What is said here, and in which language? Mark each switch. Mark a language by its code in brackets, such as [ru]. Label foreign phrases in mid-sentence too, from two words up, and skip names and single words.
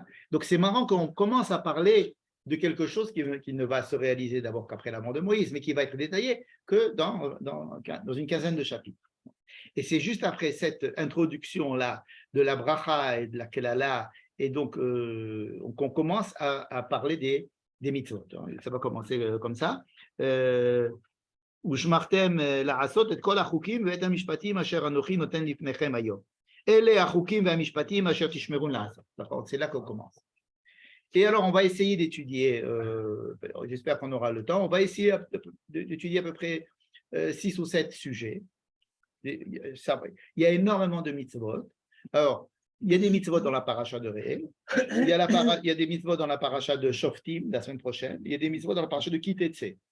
[fr] Donc c'est marrant qu'on commence à parler de quelque chose qui ne va se réaliser d'abord qu'après la mort de Moïse, mais qui va être détaillé que dans une quinzaine de chapitres. Et c'est juste après cette introduction-là de la bracha et de la kelala, et donc qu'on commence à parler des mitzvot. Ça va commencer comme ça. [he] ושמרתם לעשות את כל החוקים ואת המשפטים אשר אנוכי נותן לפניכם היום. אלה החוקים והמשפטים אשר תשמרון לעשות. [fr] C'est là qu'on commence. Et alors, on va essayer d'étudier, j'espère qu'on aura le temps, on va essayer d'étudier à peu près 6 ou 7 sujets. Il y a énormément de mitzvot. Alors, il y a des mitzvot dans la paracha de Réel, il y a des mitzvot dans la paracha de Shoftim la semaine prochaine, il y a des mitzvot dans la paracha de Kitetse.